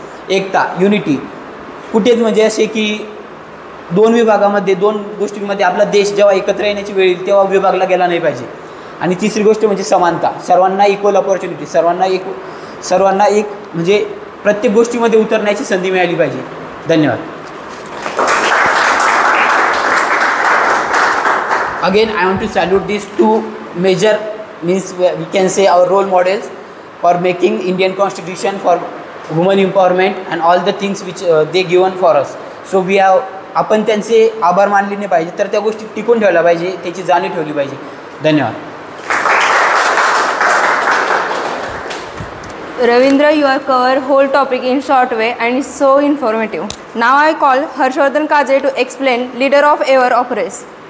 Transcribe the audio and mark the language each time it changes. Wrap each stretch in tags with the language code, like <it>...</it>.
<mr>एकता, unity, कुठेच म्हणजे असे की 2 विभागामध्ये, 2 गोष्टींमध्ये आपला देश जेव्हा एकत्र येण्याची वेळ येईल तेव्हा विभागला गेला नाही पाहिजे. आणि तिसरी गोष्ट म्हणजे समानता, सर्वांना इक्वल अपॉर्च्युनिटी, सर्वांना एक म्हणजे प्रत्येक गोष्टीमध्ये उतरण्याची संधी मिळाली पाहिजे. धन्यवाद.</mr> <en>Again, I want to salute these 2 major, means we can say our role models for making Indian Constitution, for women empowerment and all the things which they given for us. So we have,</en> <mr>आपण त्यांचे आभार मानले नाही पाहिजे, तर त्या गोष्टी टिकून ठेवल्या पाहिजे, त्याची जाणीव ठेवली पाहिजे. धन्यवाद.</mr> <en>Ravindra, you have covered whole topic in short way and is so informative. Now I call Harshvardhan Kaje to explain leader of ever of race.</en>